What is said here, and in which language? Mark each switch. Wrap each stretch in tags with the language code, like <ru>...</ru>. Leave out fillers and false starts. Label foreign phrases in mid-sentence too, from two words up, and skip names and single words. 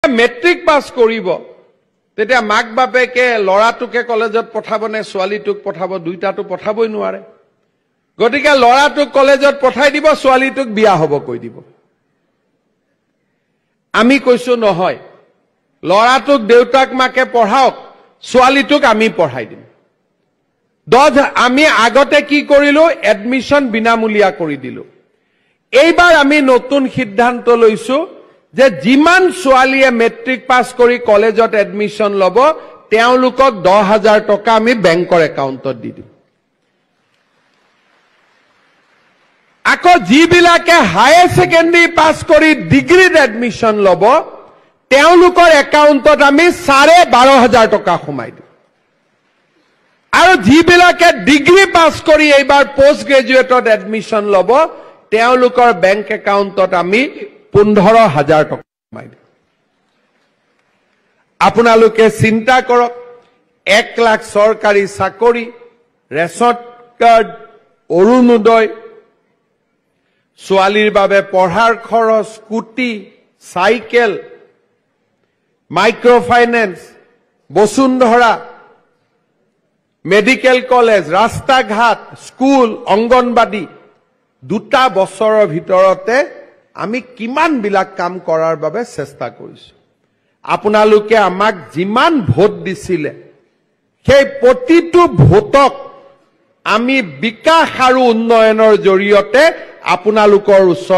<as>মেট্ৰিক পাছ কৰিব তেতিয়া মাক বাপেকে ল'ৰাটোকে কলেজত পঠাব নে ছোৱালীটোক পঠাব দুইটাতো পঠাবই নোৱাৰে গতিকে ল'ৰাটোক কলেজত পঠাই দিব ছোৱালীটোক বিয়া হ'ব কৈ দিব আমি কৈছো নহয় ল'ৰাটোক দেউতাক মাকে পঢ়াওক ছোৱালীটোক আমি পঢ়াই দিম আমি আগতে কি কৰিলো এডমিছন বিনামূলীয়া কৰি দিলো এইবাৰ আমি নতুন সিদ্ধান্ত লৈছো যে যিমান ছোৱালীয়ে মেট্ৰিক পাছ কৰি কলেজত এডমিছন ল'ব তেওঁলোকক 10,000 টকা আমি বেংকৰ একাউণ্টত দি দিম আকৌ যিবিলাকে</as> <en>higher secondary</en> <as>পাছ কৰি ডিগ্ৰীত এডমিছন ল'ব তেওঁলোকৰ একাউণ্টত আমি 12,500 টকা সোমাই দিম আৰু যিবিলাকে ডিগ্ৰী পাছ কৰি এবাৰ পোষ্ট গ্ৰেজুৱেটত এডমিছন ল'ব তেওঁলোকৰ বেংক একাউণ্টত আমি 15,000 টকা সোমাই দিম আপোনালোকে চিন্তা কৰক 1 লাখ চৰকাৰী চাকৰি</as> <en>ration card</en> <as>অৰুণোদয় ছোৱালীৰ বাবে পঢ়াৰ খৰচ স্কুটী চাইকেল</as> <en>micro finance</en> <as>बसुंधरा</as> <en>medical college</en> <as>ৰাস্তা ঘাট স্কুল অংগনবাড়ী 2 बছৰৰ ভিতৰতে আমি কিমান বিলাক কাম কৰাৰ বাবে চেষ্টা কৰিছো আপোনালোকে আমাক যিমান ভোট দিছিলে সেই প্ৰতিটো ভোটক আমি বিকাশ আৰু উন্নয়নৰ জৰিয়তে আপোনালোকৰ ওচৰ</as>